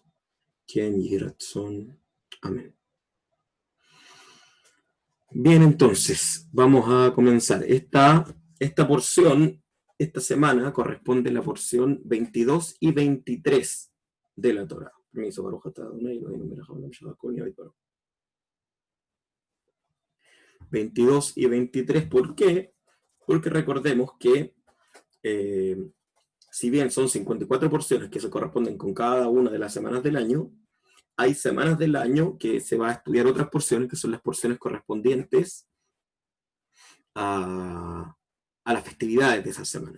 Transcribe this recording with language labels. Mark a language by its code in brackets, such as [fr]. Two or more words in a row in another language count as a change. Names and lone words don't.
[he] כן ירצון. אמן. [es] Bien, entonces, vamos a comenzar. Esta porción, esta semana, corresponde a la porción 22 y 23 de la Torah. Permiso, [he] ברוך אתה אדוני אלוהינו מלך העולם שהכל נהיה בדברו. [es] 22 y 23, ¿por qué? Porque recordemos que si bien son 54 porciones que se corresponden con cada una de las semanas del año, hay semanas del año que se va a estudiar otras porciones, que son las porciones correspondientes a las festividades de esa semana.